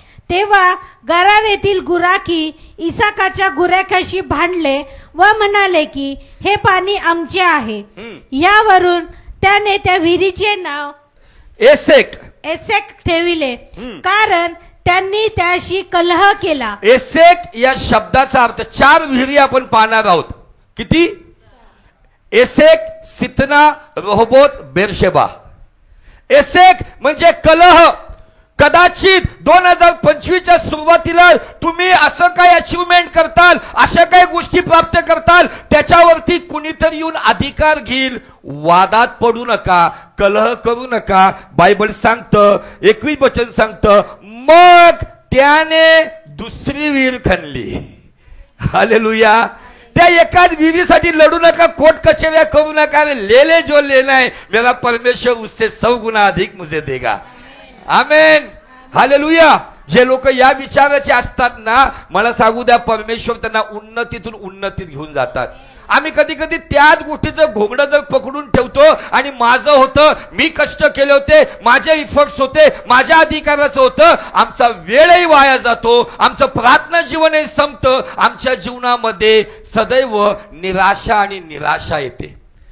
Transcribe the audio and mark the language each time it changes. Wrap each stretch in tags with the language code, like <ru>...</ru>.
<mr>तेव्हा गरार येथील गुराखी इसाकाच्या गुराख्याशी भांडले व म्हणाले की हे पाणी आमचे आहे। यावरून त्याने त्या विहिरीचे नाव एसेक ठेविले, कारण त्यांनी त्याशी कलह केला। एसेक या शब्दाचा अर्थ 4 विहिरी आपण पाहणार आहोत। किती? AHSEC, सितना, Rehoboth, Beersheba. एसेक म्हणजे कलह। कदाचित 2025च्या सुरुवातीला तुम्ही असं काय अचीवमेंट करताल, अशा काही गोष्टी प्राप्त करताल, त्याच्यावरती कुणीतरी येऊन अधिकार घेईल। वादात पडू नका, कलह करू नका। बायबल सांगतं, 21 वचन सांगतं, मग त्याने दुसरी विहीर खणली। हालेलुया। त्या एकाच विहिरीसाठी लढू नका, कोर्ट कचेऱ्या करू नका।</mr> <hi>ले जो लेना है मेरा परमेश्वर उससे 100 गुना अधिक मुझे देगा।</hi> <mr>आमेन, हालेलुया। जे लोक या विचाराचे असतात ना, मला सांगू द्या, परमेश्वर त्यांना उन्नतीतून उन्नतीत घेऊन जातात। आम्ही कधी कधी त्याच गोष्टीचं घोंगडं जर पकडून ठेवतो आणि माझं होतं, मी कष्ट केले होते, माझे इफर्ट्स होते, माझ्या अधिकाराचं होतं, आमचा वेळही वाया जातो, आमचं प्रार्थना जीवनही संपतं, आमच्या जीवनामध्ये सदैव निराशा आणि निराशा येते।</mr>